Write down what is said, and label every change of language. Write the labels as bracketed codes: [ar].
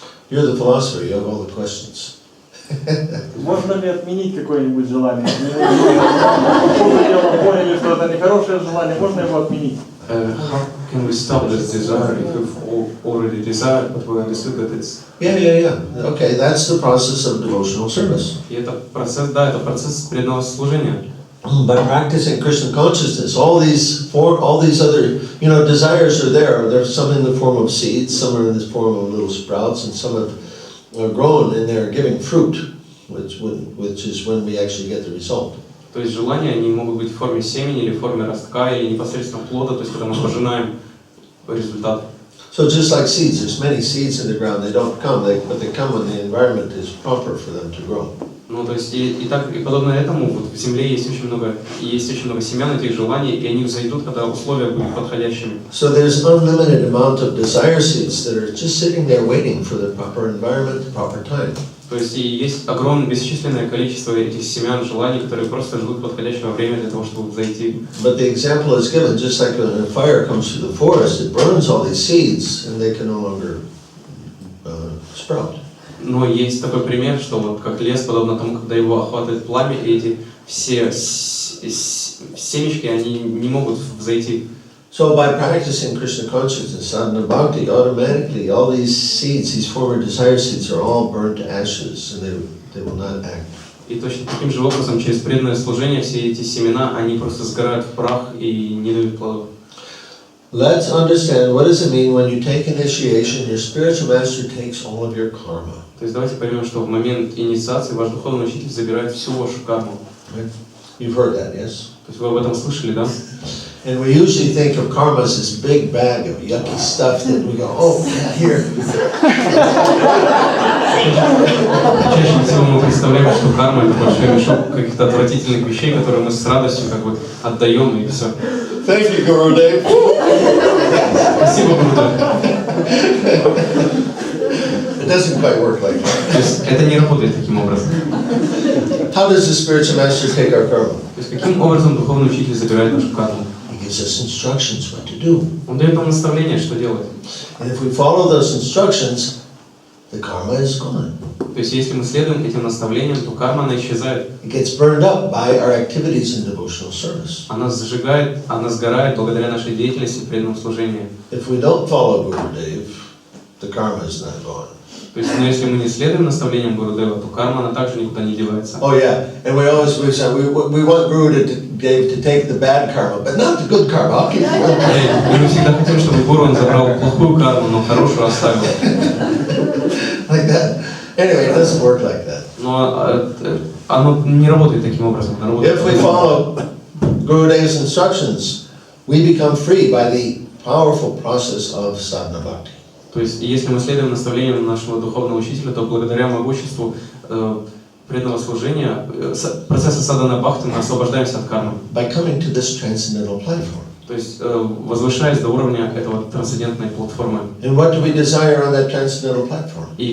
[en] You're the philosopher, you have all the questions. [ru] Можно ли отменить какое-нибудь желание? Мы поняли, что это нехорошее желание, можно его отменить? [en] How can we stop this desire if we've already desired, but we understood that it's... Yeah. Okay, that's the process of devotional service. [ru] И это процесс, да, это процесс преданного служения. [en] By practicing Krishna consciousness, all these other, desires are there. There's some in the form of seeds, some are in the form of little sprouts, and some have grown and they're giving fruit, which is when we actually get the result. [ru] То есть желания, они могут быть в форме семени, или в форме ростка, или непосредственно плода, то есть когда мы пожинаем результат. [en] So just like seeds, there's many seeds in the ground. They don't come, but they come when the environment is proper for them to grow. [ru] Ну, то есть, и подобно этому, вот в земле есть очень много семян этих желаний, и они взойдут, когда условия будут подходящими. [en] So there's unlimited amount of desire seeds that are just sitting there waiting for the proper environment, the proper time. [ru] То есть, и есть огромное, бесчисленное количество этих семян желаний, которые просто ждут подходящего времени для того, чтобы взойти. [en] But the example is given, just like when a fire comes through the forest, it burns all these seeds, and they can no longer sprout. [ru] Но есть такой пример, что вот как лес, подобно тому, когда его охватывает пламя, и эти все семечки, они не могут взойти. [en] So by practicing Krishna consciousness, sadhana bhakti, automatically all these seeds, these former desire seeds, are all burnt to ashes, and they will not act. [ru] И точно таким же образом, через преданное служение, все эти семена, они просто сгорают в прах и не дают плодов. [en] Let's understand what does it mean when you take initiation, your spiritual master takes all of your karma. [ru] То есть давайте поймем, что в момент инициации ваш духовный учитель забирает всю вашу карму. [en] You've heard that, yes? [ru] То есть вы об этом слышали, да? [en] And we usually think of karma as this big bag of yucky stuff that we go, oh, yeah, here. [ru] Чаще всего мы представляем, что карма — это большой мешок каких-то отвратительных вещей, которые мы с радостью как бы отдаем, и все. [en] Thank you, Gurudev. [ru] Спасибо, Гурудев. [en] It doesn't quite work like that. [ru] То есть это не работает таким образом. [en] How does the spiritual master take our karma? [ru] То есть каким образом духовный учитель забирает нашу карму? [en] He gives us instructions what to do. [ru] Он дает нам наставление, что делать. [en] And if we follow those instructions, the karma is gone. [ru] То есть если мы следуем этим наставлениям, то карма, она исчезает. [en] It gets burned up by our activities in devotional service. [ru] Она сгорает благодаря нашей деятельности в преданном служении. [en] If we don't follow Gurudev, the karma is not gone. [ru] То есть, но если мы не следуем наставлениям Гурудева, то карма, она также никуда не девается. [en] Oh yeah, and we want Gurudev to take the bad karma, but not the good karma. I'll keep it. [ru] И мы всегда хотим, чтобы Гуру он забрал плохую карму, но хорошую оставил. [en] Like that. Anyway, it doesn't work like that. [ru] Но оно не работает таким образом. [en] If we follow Gurudev's instructions, we become free by the powerful process of sadhana bhakti. [ru] То есть, если мы следуем наставлениям нашего духовного учителя, то благодаря могуществу преданного служения, процесса садхана бхакти, мы освобождаемся от кармы. [en] By coming to this transcendental platform. [ru] То есть, возвышаясь до уровня этого трансцендентной платформы. [en] And what do we desire on that transcendental platform?